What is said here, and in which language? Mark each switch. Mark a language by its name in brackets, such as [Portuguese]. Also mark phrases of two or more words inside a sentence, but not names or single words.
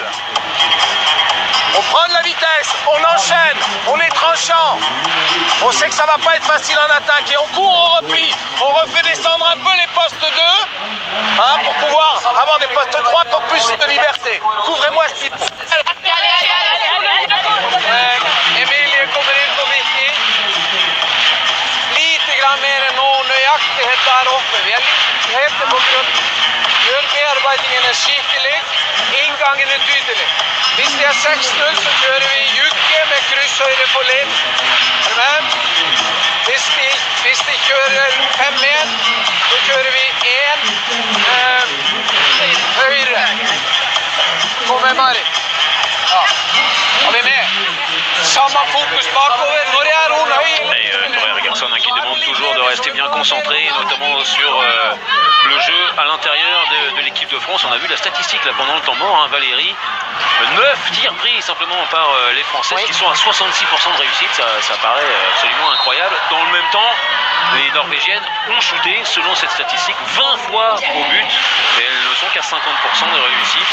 [French] On prend de la vitesse, on enchaîne, on est tranchant. On sait que ça va pas être facile en attaque et on court, on replie, on refait descendre un peu les postes 2 hein, pour pouvoir avoir des postes 3 pour plus de liberté. Couvrez-moi ce type. [Swedish] Emilie kommer in på Vicky. Lite grann mer än nöjaktighet där uppe. Vi är lite hete på grund. [Norwegian] Bearbeidingen er skikkelig. Inngangen er tydelig. Hvis det er 6-0 så kjører vi Jukke med krysshøyre på Lind. Hvis de kjører 5-1 så kjører vi 1 høyre. Kom med Marit. Ja. Har vi med? Samme fokus bakover. Når jeg er hun høy. [French] Torjer Gerson qui demande toujours de rester bien concentré, notamment sur le jeu à l'intérieur de l'équipe de France. On a vu la statistique là pendant le temps mort, hein, Valérie. 9 tirs pris simplement par les Françaises qui sont à 66% de réussite, ça paraît absolument incroyable. Dans le même temps, les Norvégiennes ont shooté, selon cette statistique, 20 fois au but et elles ne sont qu'à 50% de réussite.